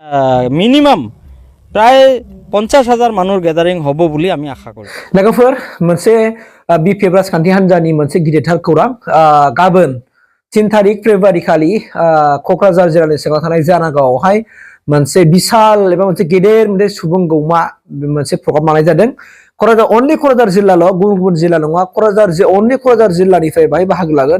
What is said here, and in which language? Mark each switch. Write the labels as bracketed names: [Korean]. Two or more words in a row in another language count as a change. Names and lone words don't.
[Bangla] মিনিমাম প্রায় 50,000 মানুষ গ্যাদারিং হব বলে আমি আশা করি। [Bodo] लोगोफोर मोनसे बिपिएफ राजखान्थि हान्जानि मोनसे गिदिरथार खौरां गाबोन 3 तारिख फेब्रुवारि खालि क'क्राझार जिल्लानि सिङाव थानाय जानागावआवहाय मोनसे बिसाल एबा मोनसे गेदेर मोनसे सुबुं गौमा मोनसे प्रग्राम लानाय जादों। क'क्राझार जिल्लाल' गुबुन जिल्ला नङा, क'क्राझार जिल्लानिफ्राय बाहाय बाहागो लागोन।